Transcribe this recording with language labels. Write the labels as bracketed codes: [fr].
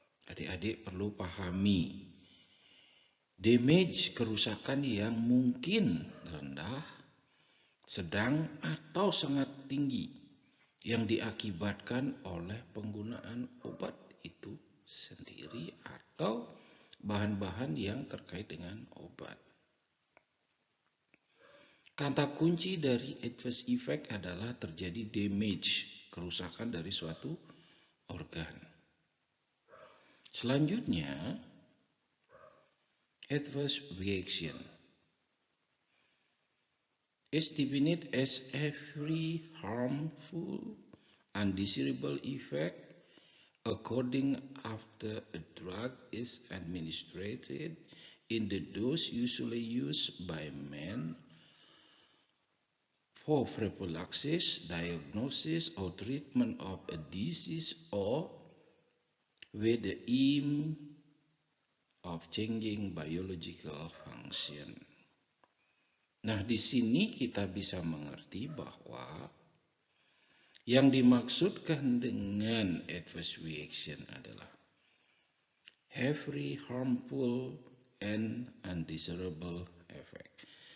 [id] Adik-adik perlu pahami, damage kerusakan yang mungkin rendah, sedang, atau sangat tinggi yang diakibatkan oleh penggunaan obat itu sendiri atau bahan-bahan yang terkait dengan obat. Kata kunci dari adverse effect adalah terjadi damage, kerusakan dari suatu organ. Selanjutnya, [en] adverse reaction is defined as every harmful, undesirable effect according after a drug is administered in the dose usually used by men for prophylaxis, diagnosis, or treatment of a disease or with the aim of changing biological function. [id] Nah, di sini kita bisa mengerti bahwa yang dimaksudkan dengan adverse reaction adalah [en] every harmful and undesirable effect.